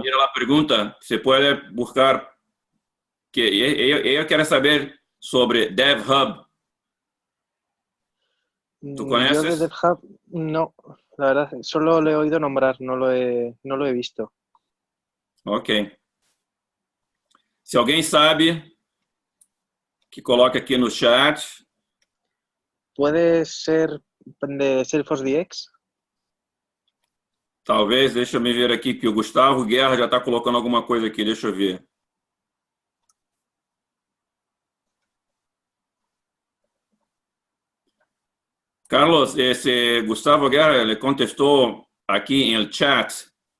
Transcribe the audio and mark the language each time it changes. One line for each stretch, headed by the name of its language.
Spanish: Mira la pregunta, se puede buscar, que ella quiere saber sobre DevHub. ¿Tú conoces? Yo de DevHub no, la verdad, solo lo he oído nombrar, no lo he visto. Ok.
Portuguese: Se alguém sabe, que coloque aqui no chat.
Spanish: ¿Puede ser de Salesforce DX?
Portuguese: Talvez, deixa eu me ver aqui, que o Gustavo Guerra já está colocando alguma coisa aqui, deixa eu ver. Carlos, esse Gustavo Guerra le contestou aqui em el chat.